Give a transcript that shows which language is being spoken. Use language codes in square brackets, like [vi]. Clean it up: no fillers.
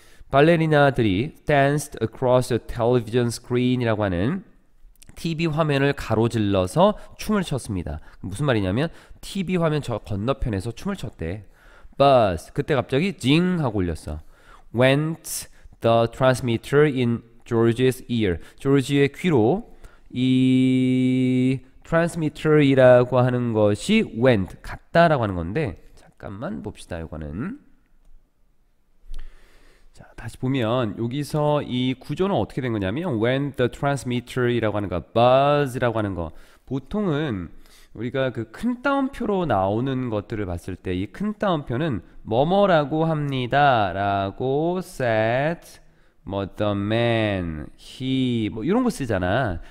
[ko] 발레리나들이 [en] danced across the television screen [ko] 이라고 하는 TV 화면을 가로질러서 춤을 췄습니다. 무슨 말이냐면 TV 화면 저 건너편에서 춤을 췄대. Buzz 그때 갑자기 징 하고 울렸어. [en] Went the transmitter in George's ear. [ko] 조지의 귀로 이 transmitter이라고 하는 것이 went 갔다라고 하는 건데 잠깐만 봅시다. 이거는 자, 다시 보면 여기서 이 구조는 어떻게 된 거냐면 when the transmitter이라고 하는 거, buzz라고 하는 거 보통은 우리가 그 큰 따옴표로 나오는 것들을 봤을 때 이 큰 따옴표는 뭐뭐라고 합니다 라고 said 뭐 the man, he 뭐 이런 거 쓰잖아.